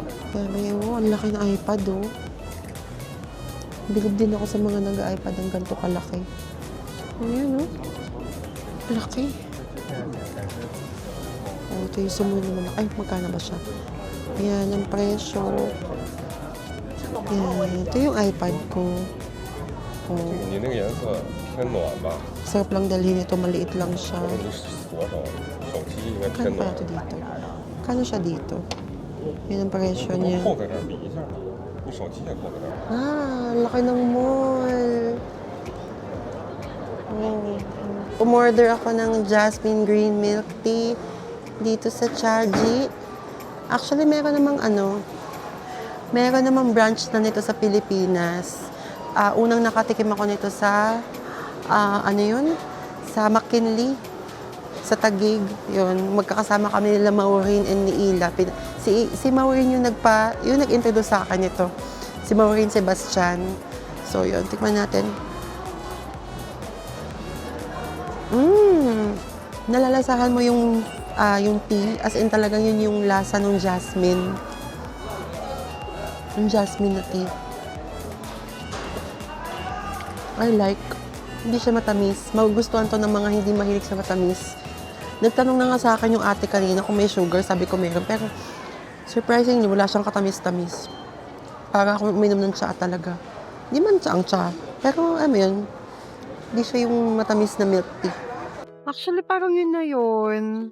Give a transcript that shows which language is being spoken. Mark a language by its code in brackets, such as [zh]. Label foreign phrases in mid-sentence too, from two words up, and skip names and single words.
[tl] Kaya may, ang laki ng iPad, oh. Bilib din ako sa mga nag-iPad ng ganito kalaki. Ayan, oh. Laki. Oh, ito yung sumunod naman. Ay, magkano ba siya? Ayan, ang presyo. Ayan, ito yung iPad ko. Oh. [zh] 你那个颜色偏暖吧？ [tl] Sarap lang dalhin ito, maliit lang siya. [zh] 你锁好，手机应该 [tl] Kano [zh] 偏 [tl] pa [zh] 暖 [tl] ito。dito? Kano siya dito? Yan ang presyo [zh] 能 [tl] niya. [zh] 扣在这儿比一下，你手机也扣在这儿。 [tl] Laki ng mall. Oh. Umorder ako ng Jasmine Green Milk Tea dito sa Chaji. Actually, meron namang branch na nito sa Pilipinas. Unang nakatikim ako nito sa, sa McKinley, sa Taguig. Yun, magkakasama kami nila Maureen and ni Ila. Si Maureen yung nag-introduce sa akin nito. Si Maureen Sebastian. So, yun, tikman natin. Nalalasahan mo yung tea. [en] As in [tl] talagang yun yung lasa ng jasmine. Yung jasmine na tea. I like. Hindi siya matamis. Magugustuhan to ng mga hindi mahilig sa matamis. Nagtanong na nga sa akin yung ate kanina kung may sugar. Sabi ko meron. Pero surprisingly, wala siyang katamis-tamis. Para akong uminom ng tsaa talaga. Hindi man tsaa. Pero yun. Hindi siya yung matamis na [en] milk tea. [tl] Actually, parang yun na yun.